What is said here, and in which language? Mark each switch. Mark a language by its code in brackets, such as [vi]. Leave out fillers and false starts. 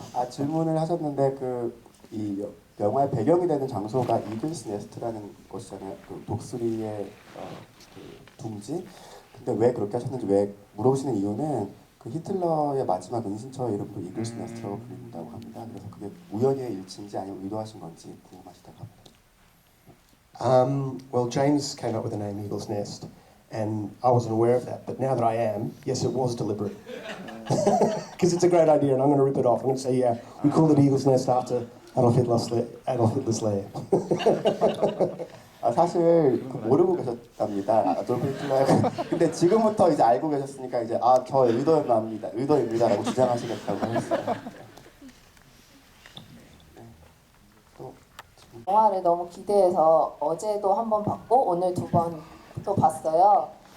[ko] 질문을 하셨는데 이 영화의 배경이 되는 장소가 이글스 네스트라는 곳이잖아요. 그 독수리의 그 둥지. 근데 왜 그렇게 하셨는지 왜 물어보시는 이유는 그 히틀러의 마지막 은신처의 이름도 이글스 네스트라고 불린다고 합니다. 그래서 그게 우연의 일치인지 아니면 의도하신 건지 궁금하시다고 합니다. [en] Well, James came up with the name Eagle's Nest, and I wasn't aware of that. But now that I am, yes, it was deliberate. Because it's a great idea, and I'm going to rip it off. I'm going to say, yeah, we called it Eagle's Nest after Adolf Hitler's lair. [ko] 사실 모르고 계셨답니다. 아돌프 히틀러가. 근데 지금부터 이제 알고 계셨으니까 이제 저 의도입니다라고 주장하시겠다고 했어요. 영화를 너무 기대해서 어제도 한 번 봤고 오늘 2번 또 봤어요.